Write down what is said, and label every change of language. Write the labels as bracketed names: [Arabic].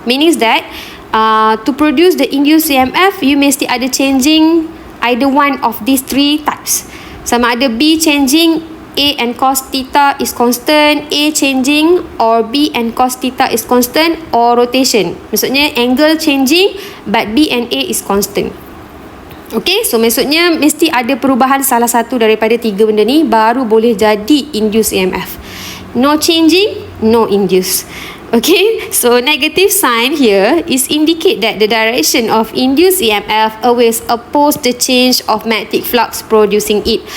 [English] Meaning that to produce the induced EMF, you [Malay] mesti ada [English] changing either one of these three types. [Malay] Sama ada [English] B changing, A and cos theta is constant, A changing, or B and cos theta is constant, or rotation. [Malay] Maksudnya [English] angle changing but B and A is constant. [Malay] Okay, so maksudnya mesti ada perubahan salah satu daripada tiga benda ni baru boleh jadi induced EMF. [English] No changing, no induced. Okay, so negative sign here is indicate that the direction of induced EMF always oppose the change of magnetic flux producing it.